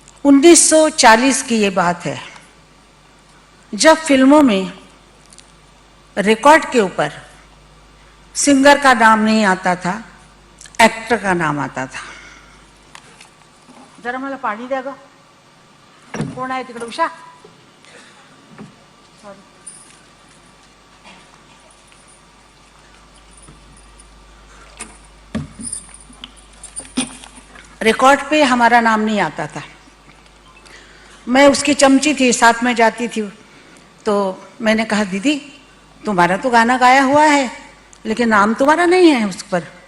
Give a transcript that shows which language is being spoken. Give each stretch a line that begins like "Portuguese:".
Hindi: 1940 की ये बात है, जब फिल्मों में रिकॉर्ड के ऊपर सिंगर का नाम नहीं आता था, एक्टर का नाम आता था।
Marathi: जरा मला पाणी द्या ग, कोण आहे तिकडे?
Hindi: उषा रिकॉर्ड पे हमारा नाम नहीं आता था। मैं उसकी चमची थी, साथ में जाती थी, तो मैंने कहा दीदी तुम्हारा तो गाना गाया हुआ है लेकिन नाम तुम्हारा नहीं है उस पर।